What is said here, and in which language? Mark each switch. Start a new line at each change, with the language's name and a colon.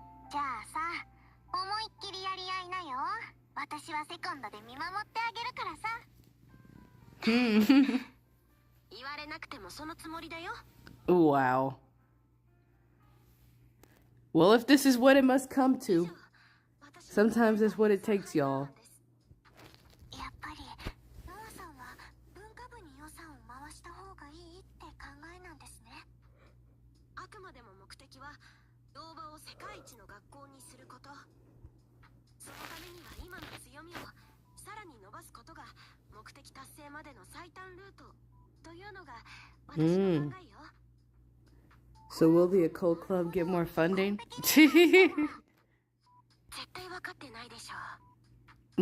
Japanese: じゃあさ、思いっきりやり合いなよ。私はセコンドで見守ってあげるからさ。言われなくてもそのつもりだよ。
English: Wow. Well, if this is what it must come to, sometimes that's what it takes, y'all.
Japanese: やっぱりノアさんは文化部に予算を回した方がいいって考えなんですね。あくまでも目的は動画を世界一の学校にすること。そのためには今の強みをさらに伸ばすことが目的達成までの最短ルートというのが私の考えよ。
English: So will the occult club get more funding?
Japanese: 絶対分かってないでしょ。